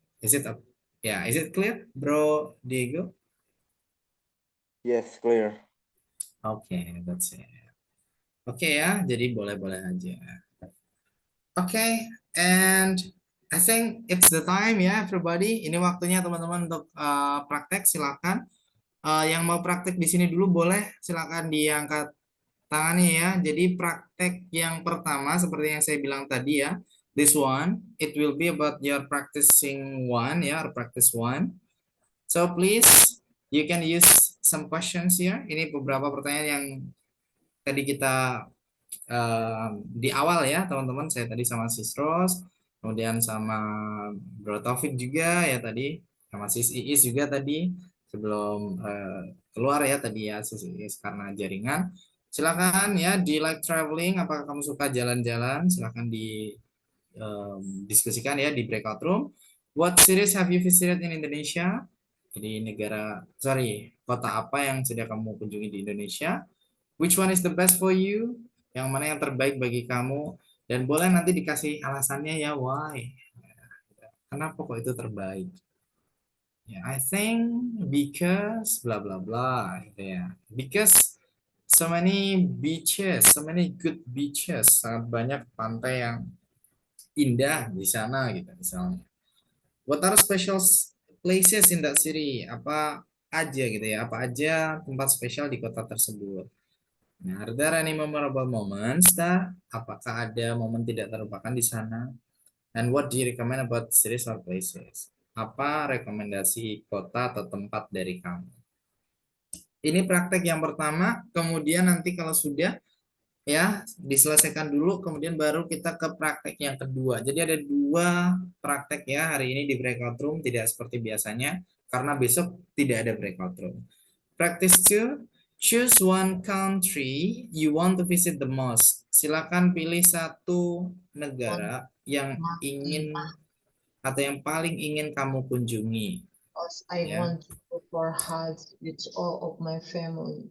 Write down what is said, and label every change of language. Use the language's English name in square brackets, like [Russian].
[English] Is it is it clear, Bro Diego? Yes, clear. Okay, that's it. [Indonesian] Oke ya, jadi boleh-boleh aja. [English] Oke, and I think it's the time ya, everybody. [Indonesian] Ini waktunya teman-teman untuk praktek. Silakan. Yang mau praktek di sini dulu boleh, silakan diangkat tangannya ya. Jadi praktek yang pertama seperti yang saya bilang tadi ya. [English] This one, it will be about your practicing one ya, or practice one. So please, you can use some questions here. [Indonesian] Ini beberapa pertanyaan yang tadi kita di awal ya teman-teman, saya tadi sama Sis Ros, kemudian sama Bro Taufik juga ya tadi, sama Sis Iis juga tadi sebelum keluar ya tadi ya Sis Iis karena jaringan. Silakan ya di like traveling, apakah kamu suka jalan-jalan, silakan di diskusikan ya di breakout room. [English] What cities have you visited in Indonesia? [Indonesian] Jadi kota apa yang sudah kamu kunjungi di Indonesia? [English] Which one is the best for you? [Indonesian] Yang mana yang terbaik bagi kamu? Dan boleh nanti dikasih alasannya ya, why? Kenapa kok itu terbaik? Ya, [English] I think because bla bla bla, [Indonesian] gitu ya. [English] Because so many beaches, so many good beaches, [Indonesian] sangat banyak pantai yang indah di sana gitu misalnya. [English] What are special places in that city? [Indonesian] Apa aja gitu ya? Apa aja tempat spesial di kota tersebut? [English] Nah, are there any memorable moments? [Indonesian] Apakah ada momen tidak terlupakan di sana? [English] And what do you recommend about cities or places? [Indonesian] Apa rekomendasi kota atau tempat dari kamu? Ini praktek yang pertama, kemudian nanti kalau sudah ya diselesaikan dulu, kemudian baru kita ke praktek yang kedua. Jadi ada dua praktek ya hari ini di breakout room, tidak seperti biasanya karena besok tidak ada breakout room. [English] Practice 2, choose one country you want to visit the most. [Indonesian] Silakan pilih satu negara yang ingin atau yang paling ingin kamu kunjungi. [English] Because I Ya. want to go for Hajj with all of my family.